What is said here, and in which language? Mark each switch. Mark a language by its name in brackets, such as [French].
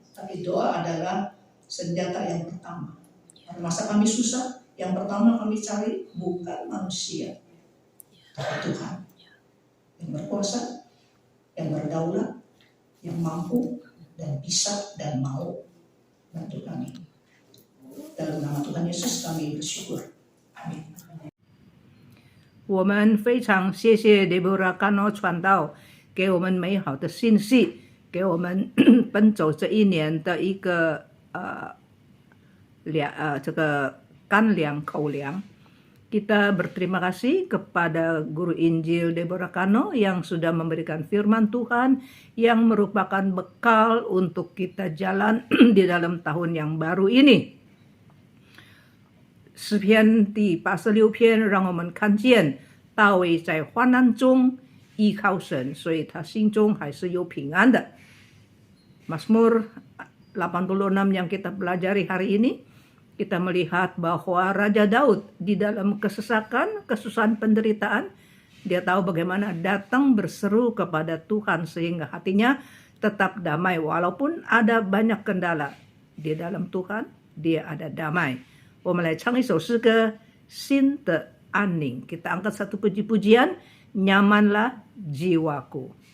[Indonesian] Tapi doa adalah senjata yang pertama. Pada masa kami susah, yang pertama kami cari bukan manusia, tapi Tuhan. Yang berkuasa, yang berdaulat, yang mampu dan bisa dan mau bantu kami. Dalam nama Tuhan Yesus kami bersyukur. Amin. [Chinese] 我们非常谢谢 Deborah Kano 传道给我们美好的信息，给我们奔走这一年的一个这个干粮口粮。 [Indonesian] Kita berterima kasih kepada Guru Injil Deborah Kano yang sudah memberikan firman Tuhan yang merupakan bekal untuk kita jalan di dalam tahun yang baru ini. [Chinese] 诗篇第86篇让我们看见大卫在患难中依靠神，所以他心中还是有平安的。 [Indonesian] Mazmur 86 yang kita pelajari hari ini, kita melihat bahwa Raja Daud di dalam kesesakan, kesusahan, penderitaan, dia tahu bagaimana datang berseru kepada Tuhan sehingga hatinya tetap damai walaupun ada banyak kendala. Di dalam Tuhan dia ada damai. [Chinese] 我们来唱一首诗歌，新的安宁。 [Indonesian] Kita angkat satu puji-pujian, nyamanlah jiwaku.